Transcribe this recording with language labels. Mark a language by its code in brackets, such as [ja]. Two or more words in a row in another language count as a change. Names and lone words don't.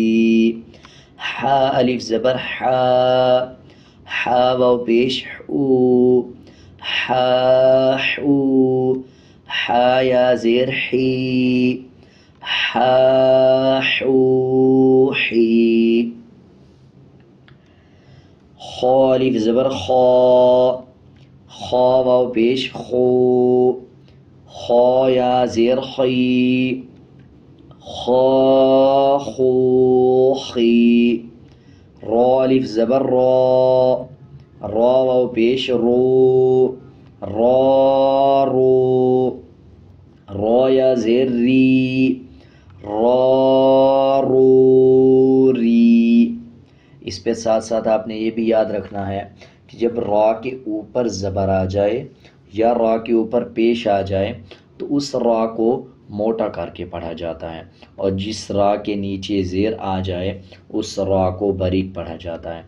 [ur] حا الف زبر حا، حا واو پیش حو، حا حو، حا یا زیر حی، حا حو حی۔ خا الف زبر خا، خا واو پیش خو، خا یا زیر خی، خا خو خی۔ را الف زبر را، را واو پیش رو، را رو، را یا زیر ری، را رو ری۔ اس پہ ساتھ ساتھ آپ نے یہ بھی یاد رکھنا ہے کہ جب را کے اوپر زبر آ جائے یا را کے اوپر پیش آ جائے تو اس را کو موٹا کر کے پڑھا جاتا ہے، اور جس را کے نیچے زیر آ جائے اس را کو باریک پڑھا جاتا ہے۔